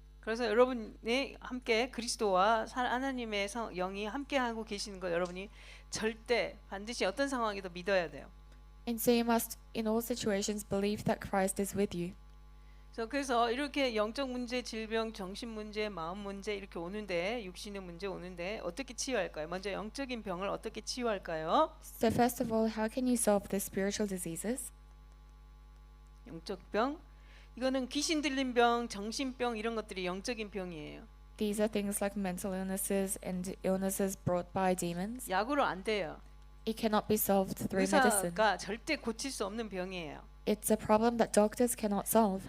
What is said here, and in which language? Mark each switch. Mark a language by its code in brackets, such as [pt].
[ko] 그래서 여러분이 함께 그리스도와 하나님의 영이 함께 하고 계시는 거 여러분이 절대 반드시 어떤 상황에도 믿어야 돼요. [en] And so you must, in all situations, believe that Christ is with you. [ko] 그래서 이렇게 영적 문제, 질병, 정신 문제, 마음 문제 이렇게 오는데 육신의 문제 오는데 어떻게 치유할까요? 먼저 영적인 병을 어떻게 치유할까요? [en] So first of all, how can you solve the spiritual diseases? [ko] 영적 병, 이거는 귀신 들린 병, 정신병 이런 것들이 영적인 병이에요. [en] These are things like mental illnesses and illnesses brought by demons. [ko] 약으로 안 돼요. [en] It cannot be solved through medicine. [ko] 의사가 절대 고칠 수 없는 병이에요. [en] It's a problem that doctors cannot solve.